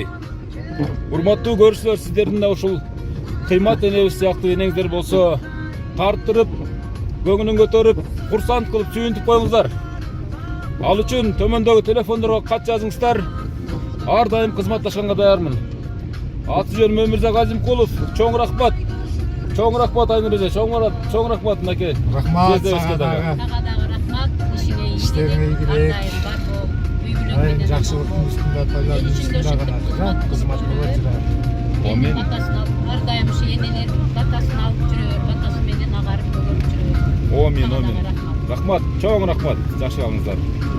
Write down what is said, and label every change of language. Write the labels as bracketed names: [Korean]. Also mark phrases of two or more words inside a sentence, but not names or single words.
[Kyrgyz] Урматтуу көрүүчүлөр, сиздердин да ушул Кыймат энебиз сыяктуу энеңиздер болсо, тарттырып, көңүлүн көтөрүп, курсант кылып сүйүнтүп коюңуздар. Ал үчүн төмөндөгү телефондорго кат жазыңыздар. Ар дайым кызматташканга даярмын. Аты жөнүм Өмүрзак Азимкулов. Чоң рахмат. Чоң рахмат Айнурже. Чоң рахмат мынакей. Рахмат сага дагы. Рахмат. [Turkish] İşlerine ilgili [Kazakh] жақсылықтың үстінде, тойлардың үстінде ғана қызмат болып жүрер. [Kyrgyz] Amin. Батасын алып, ардайым ушу энелердин батасын алып жүрөөр, батасы менен агарып көгөрүп жүрөөр. Amin. Rahmat. Чоң рахмат. Жакшы калыңыздар.